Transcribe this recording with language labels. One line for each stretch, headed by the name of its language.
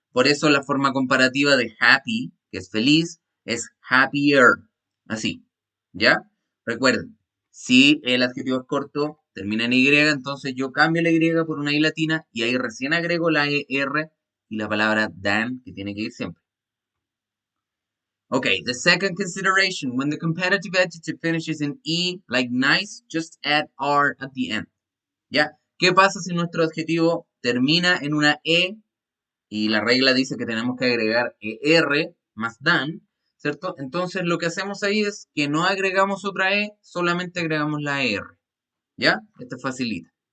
Spanish: Por eso la forma comparativa de happy, que es feliz, es happier. Así, ¿ya? Recuerden, si el adjetivo es corto, termina en Y, entonces yo cambio la Y por una I latina y ahí recién agrego la ER y la palabra than, que tiene que ir siempre.
English: Okay, the second consideration, when the comparative adjective finishes in E, like nice, just add R at the end.
Spanish: ¿Ya? ¿Qué pasa si nuestro adjetivo termina en una E y la regla dice que tenemos que agregar ER más than, ¿cierto? Entonces lo que hacemos ahí es que no agregamos otra E, solamente agregamos la ER, ¿ya? Esto facilita.